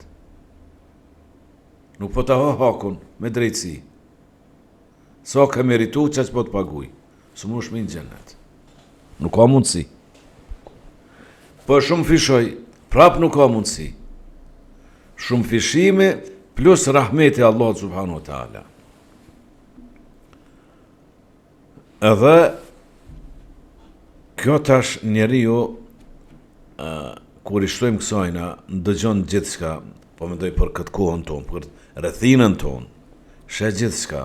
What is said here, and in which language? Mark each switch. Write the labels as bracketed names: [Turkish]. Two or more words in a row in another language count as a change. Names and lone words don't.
[Albanian] Nuk po të ha hakun me drejtësi. Sa ka meritu, që po të paguj. Së mu është me hinë xhennet. Nuk ka mundësi. Po shumë fishoj, prap nuk ka mundësi. Shumë fishime, plus rahmeti [Arabic] الله سبحانه وتعالى. [Albanian] Edhe kjo tash njeriu kur i shtojmë kësajna, ndëgjon gjithçka, po mendoj për këtë kohën tonë, për rrethinën tonë, sheh gjithçka.